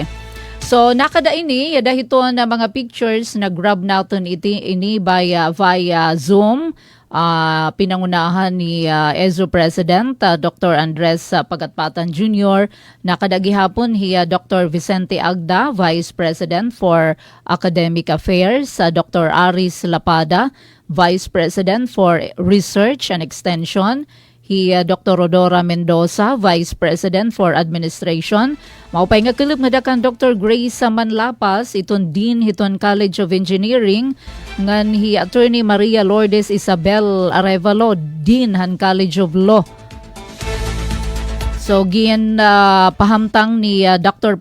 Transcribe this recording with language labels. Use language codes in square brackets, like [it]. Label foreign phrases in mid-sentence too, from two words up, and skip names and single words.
[war] So nakada ini yada hiton mga pictures na grab natin ini via Zoom. Pinangunahan ni EZO President Dr. Andres Pagatpatan Jr. Nakadagihapon hiya Dr. [en] Vicente Agda, Vice President for Academic Affairs, Dr. Aris Lapada, Vice President for Research and Extension, Dr. Rodora Mendoza, Vice President for Administration. [war] Maupay nga kilip nga dakan Dr. Grace Manlapas, iton Dean hiton College of Engineering, ngan Attorney Maria Lourdes Isabel Arevalo, Dean han College of Law. So gin pahamtang ni Dr.